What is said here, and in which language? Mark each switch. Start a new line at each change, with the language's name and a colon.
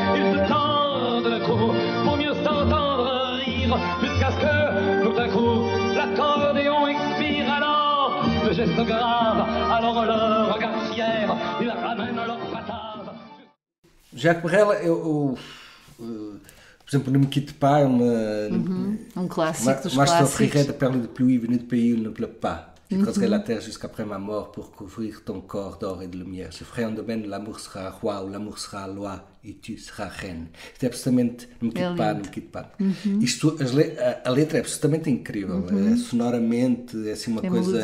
French: Ils se tordent le cou pour mieux s'entendre rire, jusqu'à ce que tout à coup l'accordéon expire. Alors le geste grave, alors le regard fier, ils ramènent leur patate.
Portuguese: Jacques Brel, por exemplo, Ne me quitte pas, um clássico dos clássicos.
French: Je t'offrirai de perles de pluie venues de pays où il ne pleut pas. Je creuserai la terre jusqu'après ma mort pour couvrir ton corps d'or et de lumière. Je ferai un domaine où l'amour sera roi, où l'amour sera loi e tu seras reine.
Portuguese: Isto é absolutamente Ne me quitte pas. Isto, a letra é absolutamente incrível. Sonoramente, é assim uma coisa...